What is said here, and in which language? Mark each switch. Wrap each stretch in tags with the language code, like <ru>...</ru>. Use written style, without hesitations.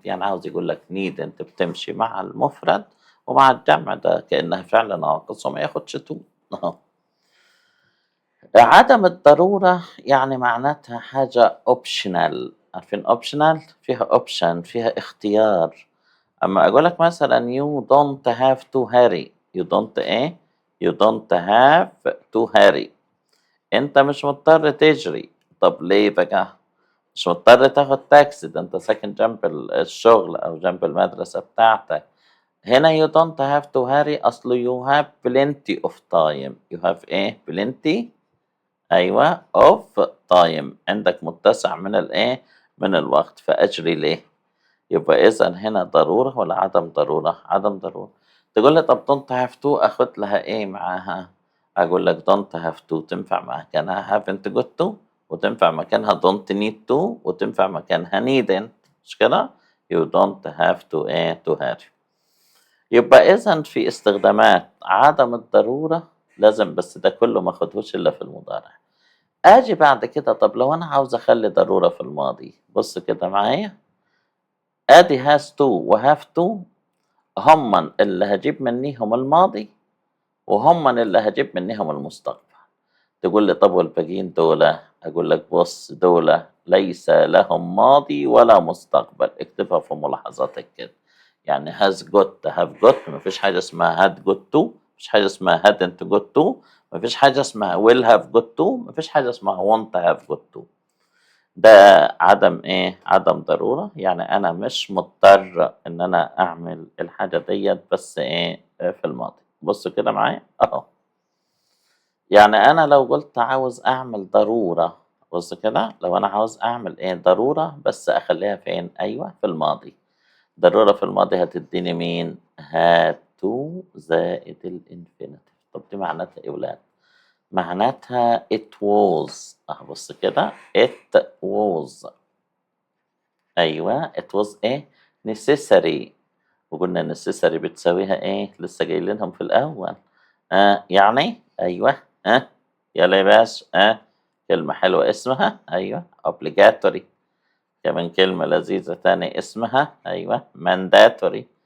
<ar>يعني عاوز يقول لك needn't بتمشي مع المفرد ومع الجمع ده كأنها فعل ناقص وما ياخدش to. عدم الضرورة يعني معناتها حاجة optional. عارفين optional فيها option فيها اختيار. أما أقول لك مثلا</ar> <en>you don't have to hurry you don't you don't have to hurry</en> <ar>أنت مش مضطر تجري. طب ليه بقى؟ مش مضطر تاخد تاكسي، ده أنت ساكن جنب الشغل أو جنب المدرسة بتاعتك.</ar> <en>هنا you don't have to hurry أصله you have plenty of time. you have plenty</en> <ar>أيوه of time عندك متسع من من الوقت فأجري ليه؟ يبقى إذا هنا ضرورة ولا عدم ضرورة؟ عدم ضرورة. تقول لي طب</ar> <en>don't have to</en> <ar>آخد لها معاها؟ أقول لك don't have to تنفع مكانها</ar> <en>haven't got to</en> <ar>وتنفع مكانها</ar> <en>don't need to</en> <ar>وتنفع مكانها needn't. مش كده؟</ar> <en>you don't have to to hurry.</en> <ar>يبقى إذا في استخدامات عدم الضرورة لازم، بس ده كله ما أخدهوش إلا في المضارع. آجي بعد كده طب لو أنا عاوز أخلي ضرورة في الماضي، بص كده معايا ادي has to و have to هم اللي هجيب منيهم الماضي وهم اللي هجيب منيهم المستقبل. تقول لي طب والباقيين دول؟ اقول لك بص دول ليس لهم ماضي ولا مستقبل. اكتبها في ملاحظاتك كده.</ar> <en>يعني has got have got</en> <ar>مفيش حاجة اسمها</ar> <en>had got to مفيش حاجة اسمها hadn't got to مفيش حاجة اسمها will have got to مفيش حاجة اسمها won't have got to.</en> <ar>ده عدم عدم ضرورة، يعني أنا مش مضطر إن أنا أعمل الحاجة ديت بس في الماضي. بصوا كده معايا أهو. يعني أنا لو قلت عاوز أعمل ضرورة، بص كده لو أنا عاوز أعمل ضرورة بس أخليها فين؟ أيوه في الماضي. ضرورة في الماضي هتديني مين؟ هاتو زائد الانفينيتيف. طب دي معناتها إيه يا ولاد؟ معناتها</ar> <en>it was.</en> <ar>بص كده</ar> <en>it was أيوه it was necessary.</en> <ar>وقلنا necessary بتساويها لسه جايلينهم في الأول. يعني أيوه يلا يا باشا كلمة حلوة اسمها أيوه obligatory. كمان كلمة لذيذة تاني اسمها أيوه mandatory.</ar>